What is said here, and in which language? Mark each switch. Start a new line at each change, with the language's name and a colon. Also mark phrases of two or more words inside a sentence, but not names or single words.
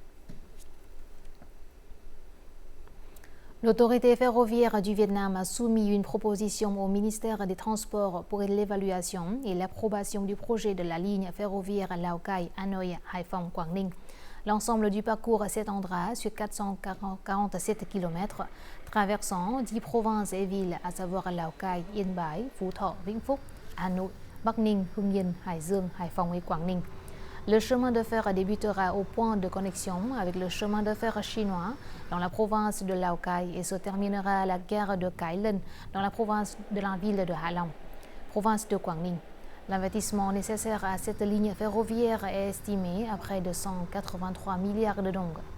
French: L'autorité ferroviaire du Vietnam a soumis une proposition au ministère des Transports pour l'évaluation et l'approbation du projet de la ligne ferroviaire Lào Cai, Hanoï, Hải Phòng, Quảng Ninh. L'ensemble du parcours s'étendra sur 447 km, traversant 10 provinces et villes, à savoir Lào Cai, Yên Bái, Phú Thọ, Vĩnh Phúc, Hà Nội, Bắc Ninh, Hưng Yên, Hải Dương, Hải Phòng et Quảng Ninh. Le chemin de fer débutera au point de connexion avec le chemin de fer chinois dans la province de Lào Cai et se terminera à la gare de Cai Lân dans la province de la ville de Hạ Long, province de Quảng Ninh. L'investissement nécessaire à cette ligne ferroviaire est estimé à près de 183 milliards de dong.